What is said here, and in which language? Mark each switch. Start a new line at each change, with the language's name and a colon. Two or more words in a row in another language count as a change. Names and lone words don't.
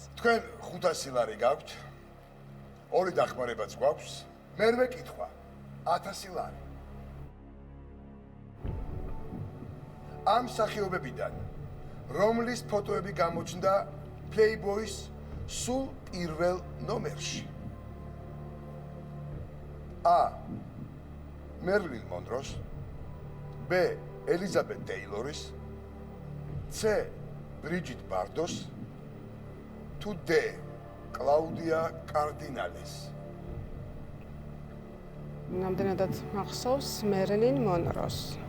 Georgian: თქვენ 500 ლარი გაქვთ. ორი დახმარებაც გვაქვს. მერვე კითხვა 1000 ლარი. ამ სახეობებიდან რომლის ფოტოები გამოჩნდა Playboy-ის სულ პირველ ნომერში? A. Marilyn Monroe-ს, B. Elizabeth Taylor-ის, C. Bridget Bardot-ს, თუ D. Claudia Cardinales-ს. ნამდვილად მახსოვს Marilyn Monroe-ს.